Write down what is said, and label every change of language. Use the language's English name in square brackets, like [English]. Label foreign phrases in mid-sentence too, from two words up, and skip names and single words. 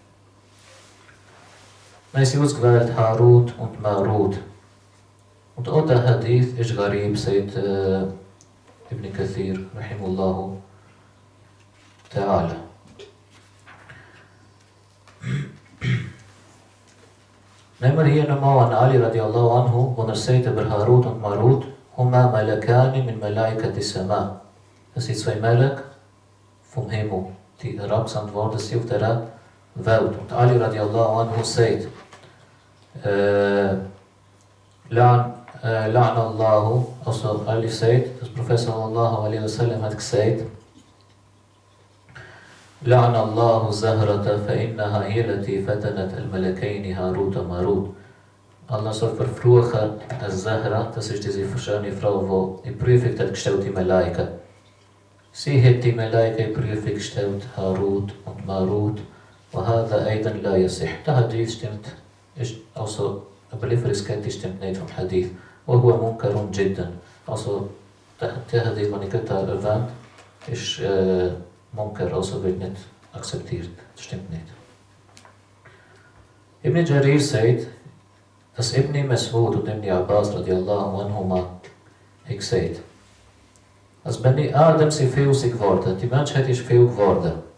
[German] Dann sie ausgewählt Harut und Marut. Und auch der Hadith ist Gharib, sagt Ibn Kathir, [Arabic] رحمه الله تعالى. [German] Nehmen wir hier nochmal an Ali [Arabic] رضي الله عنه, [German] wo sagt über Harut und Marut, [Arabic] هما ملكان من ملائكة السماء. [German] Das sind 2 Melek vom Himmel, die herabgesandt worden sind auf der Welt. Und Ali [Arabic] رضي الله عنه [German] sagt, [Arabic] لعن الله, [German] also Ali sagt, das Prophet [Arabic] صلى الله عليه وسلم [German] hat gesagt, [Arabic] لعن الله الزهرة فإنها هي التي فتنت الملكين Harut und Marut. [German] Allah soll verfluchen Zahra, das ist diese schöne Frau, die in Prüfung hat gestellt, die Malaika. Sie hat die Malaika in Prüfung gestellt, Harut und Marut, und [Arabic] هذا أيضا لا يصح. [German] Der Hadith stimmt, ist also eine Überlieferungskette stimmt nicht vom Hadith. [Arabic] وهو منكر جدا. [German] Also der Hadith, den ich gerade erwähnt, ist Munkar, also wird nicht akzeptiert. Das stimmt nicht. Ibn Jarir sagt, dass Ibn Mas'ud und Ibn Abbas [Arabic] رضي الله عنهما [German] hat gesagt, als Bani Adam sind viel geworden, die Menschheit ist viel geworden.